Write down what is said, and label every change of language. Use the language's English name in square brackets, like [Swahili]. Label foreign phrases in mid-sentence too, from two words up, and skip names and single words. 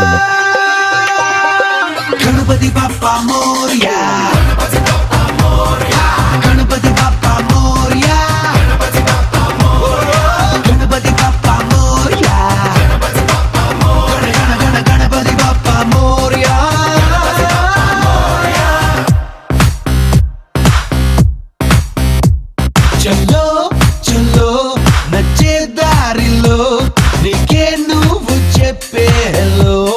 [Marathi] गणपति बप्पा मोरया गणपति बप्पा मोरया गणपति बप्पा मोरया गणपति बप्पा मोरया [Telugu] చల్లో చల్లో నచ్చే దారిలో నీకే నువ్వు చెప్పే హలో